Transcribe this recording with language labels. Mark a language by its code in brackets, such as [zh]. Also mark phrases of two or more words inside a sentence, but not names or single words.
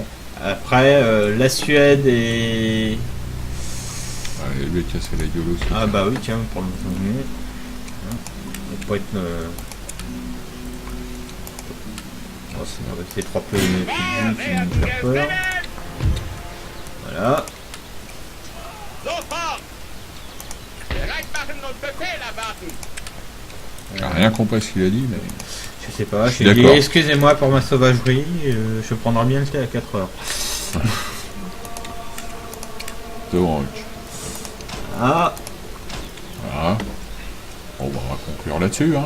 [fr] Après, la Suède et... allez, lui casser la gueule aussi. Ah bah oui, tiens, pour le premier. On peut être... Oh, c'est avec ces trois pays qui [de] Wer [fr] nous [de] werden [fr] faire peur. [de] gewinnen? [fr] Voilà. [de] Sofort! Bereit machen und Befehl erwarten! [fr] J'ai rien compris ce qu'il a dit, mais... Je sais pas, Je suis j'ai dit d'accord. excusez-moi pour ma sauvagerie, je prendrai bien le thé à 4 heures. Donc, Ah, voilà. Bon, bah, on va conclure là-dessus, hein.